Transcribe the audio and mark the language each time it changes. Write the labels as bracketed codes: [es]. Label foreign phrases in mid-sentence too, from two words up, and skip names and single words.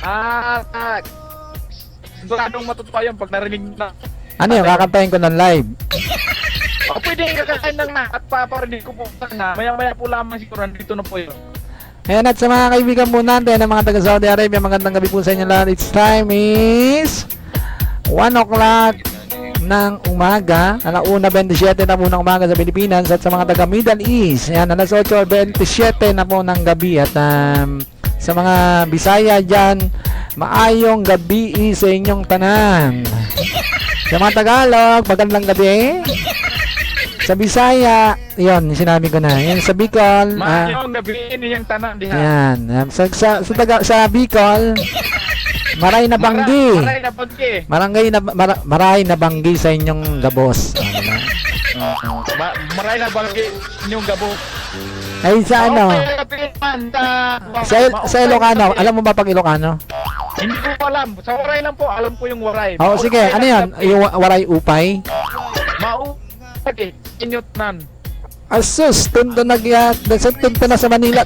[tl] Siguradong matutuwa yun pag narinig na. Ano yung kakantahin ko ng live? Pwede kakain lang na at paparinig ko po sana. Maya-maya po lamang siguro, nandito na po yun. Ayan, at sa mga kaibigan po natin, ang mga taga Saudi Arabia, magandang gabi po sa inyo lahat. [en] It's time is 1 o'clock [tl] ng umaga, 1:27 na po ng umaga sa Pilipinas, at sa mga taga Middle East, ayan, 8:27 na po ng gabi, at sa mga Bisaya dyan, [ceb] maayong gabi sa inyong tanan. [tl] Sa mga Tagalog, magandang gabi. Sa Bisaya, yun, sinabi ko na. Yan, sa Bicol, [ceb] Maayong gabi niyang tanan diha. [tl] yan. Sa Bicol, [bik] maray na banggi. Maray na banggi. Maray na banggi sa inyong gabos. Maray na banggi inyong gabo. [tl] Ay, sa ano? Sa Ilocano, alam mo ba pag Ilocano? Hindi ko alam. Sa waray lang po, alam ko yung waray. Oo, sige. Ano yan? Yung waray upay? Inyot nan. Asus, tunto tunto na sa Manila.